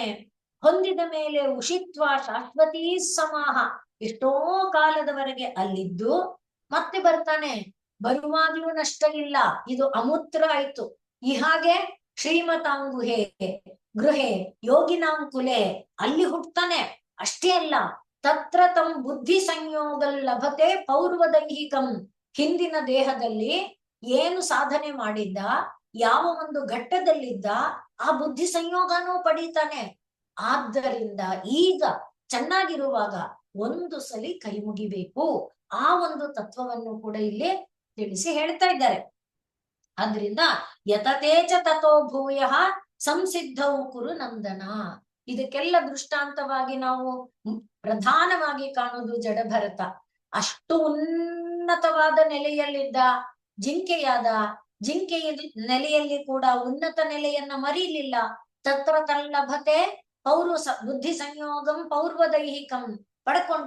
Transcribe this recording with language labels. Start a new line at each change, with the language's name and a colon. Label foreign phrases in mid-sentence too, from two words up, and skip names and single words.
Kannada: ಹೊಂದಿದ ಮೇಲೆ
Sanskrit: ಉಷಿತ್ವ ಶಾಶ್ವತೀ ಸಮಾಹ,
Kannada: ಎಷ್ಟೋ ಕಾಲದವರೆಗೆ ಅಲ್ಲಿದ್ದು ಮತ್ತೆ ಬರ್ತಾನೆ. ಬರುವಾಗ್ಲೂ ನಷ್ಟ ಇಲ್ಲ, ಇದು ಅಮೂತ್ರ ಆಯ್ತು. ಈ ಹಾಗೆ
Sanskrit: ಶ್ರೀಮತಾಂಗುಹೆ ಗೃಹೆ ಯೋಗಿನಾಂಕುಲೆ
Kannada: ಅಲ್ಲಿ ಹುಟ್ಟತಾನೆ. ಅಷ್ಟೇ ಅಲ್ಲ,
Sanskrit: ತತ್ರ ತಂ ಬುದ್ಧಿ ಸಂಯೋಗಲ್ ಲಭತೆ ಪೌರ್ವದೈಹಿಕಂ,
Kannada: ಹಿಂದಿನ ದೇಹದಲ್ಲಿ ಏನು ಸಾಧನೆ ಮಾಡಿದ್ದ, ಯಾವ ಒಂದು ಘಟ್ಟದಲ್ಲಿದ್ದ, ಆ ಬುದ್ಧಿ ಸಂಯೋಗನೂ ಪಡೀತಾನೆ. ಆದ್ದರಿಂದ ಈಗ ಚೆನ್ನಾಗಿರುವಾಗ ಒಂದು ಸಲಿ ಕೈ ಮುಗಿಬೇಕು. ಆ ಒಂದು ತತ್ವವನ್ನು ಕೂಡ ಇಲ್ಲಿ ತಿಳಿಸಿ ಹೇಳ್ತಾ ಇದ್ದಾರೆ.
Sanskrit: ಆದ್ರಿಂದ ಯತತೇಚ ತಥೋ ಭೂಯ ಸಂಸಿದ್ಧವು ಕುರು ನಂದನ.
Kannada: ಇದಕ್ಕೆಲ್ಲ ದೃಷ್ಟಾಂತವಾಗಿ ನಾವು ಪ್ರಧಾನವಾಗಿ ಕಾಣುವುದು ಜಡಭರತ. ಅಷ್ಟು ಉನ್ನತವಾದ ನೆಲೆಯಲ್ಲಿದ್ದ ಜಿಂಕೆಯಾದ ಜಿಂಕೆಯ ನೆಲೆಯಲ್ಲಿ ಕೂಡ ಉನ್ನತ ನೆಲೆಯನ್ನ ಮರೀಲಿಲ್ಲ.
Sanskrit: ತತ್ರ ತಲ್ಲಭತೆ ಬುದ್ಧಿ ಸಂಯೋಗಂ ಪೌರ್ವದೈಹಿಕಂ ಪಡ್ಕೊಂಡ.